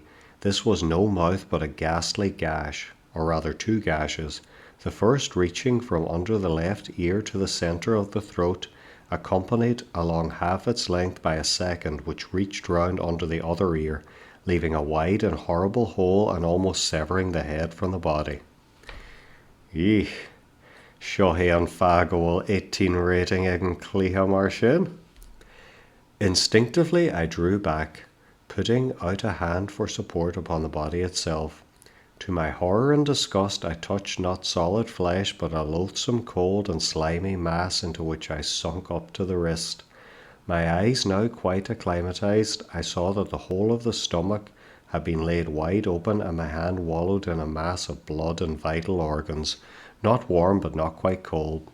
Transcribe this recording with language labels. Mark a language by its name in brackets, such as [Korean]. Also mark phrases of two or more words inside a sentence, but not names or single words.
[English] This was no mouth but a ghastly gash, or rather two gashes, the first reaching from under the left ear to the centre of the throat, accompanied along half its length by a second which reached round under the other ear, leaving a wide and horrible hole and almost severing the head from the body. Eek, [Irish] seo hé an fear go bhfuil 18 rating ag an cluiche mar sin. [English] Instinctively I drew back, putting out a hand for support upon the body itself. To my horror and disgust I touched not solid flesh but a loathsome cold and slimy mass into which I sunk up to the wrist. My eyes now quite acclimatized, I saw that the whole of the stomach had been laid wide open and my hand wallowed in a mass of blood and vital organs, not warm but not quite cold.